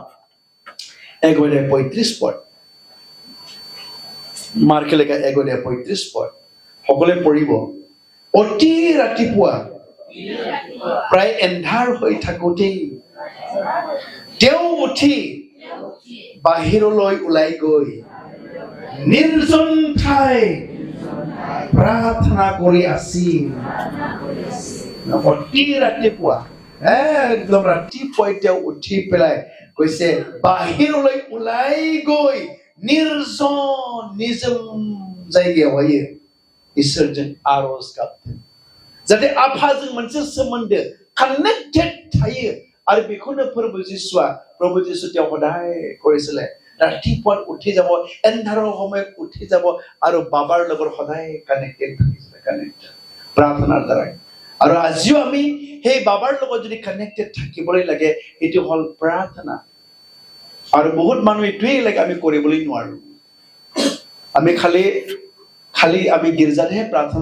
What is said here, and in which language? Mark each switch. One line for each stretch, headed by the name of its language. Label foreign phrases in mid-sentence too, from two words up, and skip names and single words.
Assamese: 1:35 পদ মাৰ্ক লিখা 1:35 পদ সকলোৱে পঢ়িব অতি ৰাতিপুৱা প্ৰায় এন্ধাৰ হৈ থাকোঁতেই তেওঁ উঠি বাহিৰলৈ ওলাই গৈ নিৰ্জন ঠাই প্ৰাৰ্থনা কৰি আছিল অতি ৰাতিপুৱা একদম ৰাতিপুৱাই তেওঁ উঠি পেলাই কৈছে বাহিৰলৈ ওলাই গৈ নিৰ্জন
Bodo: निजम जायगायावहाय इसोरजों आरज गाबदों जाहाथे आफाजों मोनसे सोमोन्दो कानेक्टेड थायो आरो बेखौनो प्रभु जिसुआ
Assamese: তেওঁ সদায় কৰিছিলে ৰাতিপুৱা উঠি যাব এন্ধাৰৰ সময়ত উঠি যাব আৰু বাবাৰ লগত সদায় কানেক্টেড থাকিছিলে কানেক্টেড প্ৰাৰ্থনাৰ দ্বাৰা আৰু আজিও আমি সেই বাবাৰ লগত যদি কানেক্টেড থাকিবলৈ লাগে এটো হল প্ৰাৰ্থনা আৰু বহুত মানুহ এটোই লাগে আমি কৰিবলৈ নোৱাৰো আমি খালি আমি গিৰ্জাতহে প্ৰাৰ্থনা